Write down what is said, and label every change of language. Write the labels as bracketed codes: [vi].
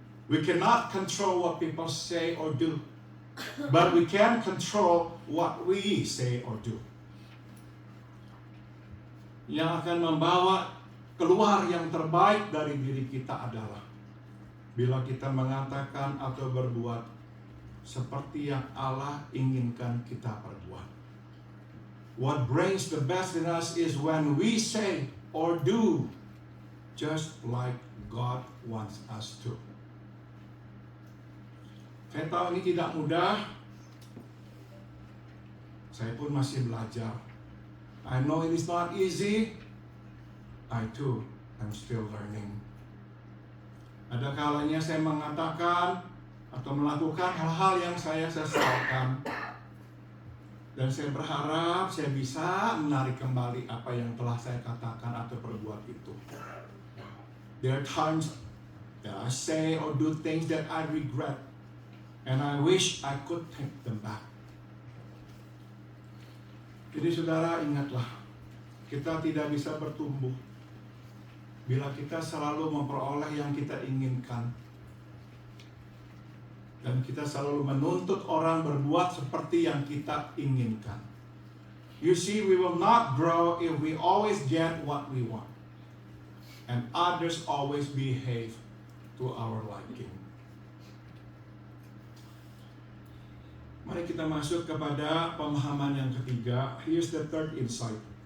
[en] We cannot control what people say or do. But we can control what we say or do. [id] Yang akan membawa keluar yang terbaik dari diri kita adalah bila kita mengatakan atau berbuat seperti yang Allah inginkan kita perbuat. [en] What brings the best in us is when we say or do just like God wants us to. [id] Saya tahu ini tidak mudah. Saya pun masih belajar. [en] I know it is not easy. I too am still learning. [id] Ada kalanya saya mengatakan atau melakukan hal-hal yang saya sesalkan. Dan saya berharap saya bisa menarik kembali apa yang telah saya katakan atau perbuat itu. [en] There are times that I say or do things that I regret. And I wish I could take them back. [id] Jadi saudara ingatlah, kita tidak bisa bertumbuh bila kita selalu memperoleh yang kita inginkan. Dan kita selalu menuntut orang berbuat seperti yang kita inginkan. [en] You see, we will not grow if we always get what we want. And others always behave to our liking. [id] Mari kita masuk kepada pemahaman yang ketiga. [en] Here's the third insight.